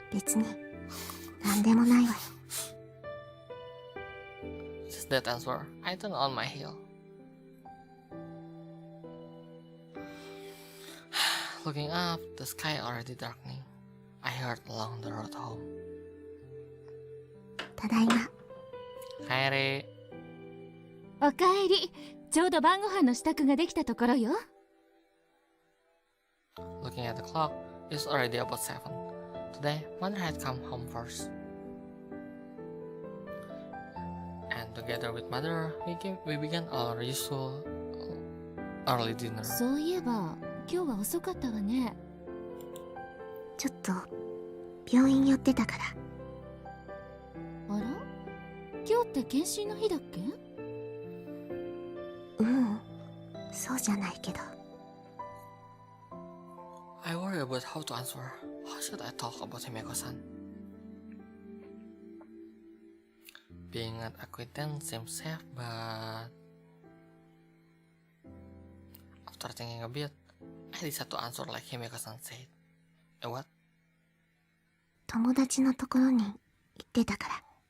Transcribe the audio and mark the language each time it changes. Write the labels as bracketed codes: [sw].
[ja] 別に、なんでもないわよ。 [en] Just that answer, I turned on my heel. Looking up, the sky already darkening. I heard along the road home. [ja] ただいま。帰れ。おかえり。ちょうど晩ご飯の支度ができたところよ。 [en] Looking at the clock, it's already about 7. Today, mother had come home first. And together with mother, we began our usual early dinner. [ja] そういえば、今日は遅かったわね。ちょっと、病院寄ってたから。あら？今日って検診の日だっけ？うん、そうじゃないけど。 [en] I worry about how to answer. How should I talk about Himeko-san? Being an acquaintance seems safe, but after thinking a bit, I decided to answer like Himeko-san said. What? [ja] 友達のところに行ってたから。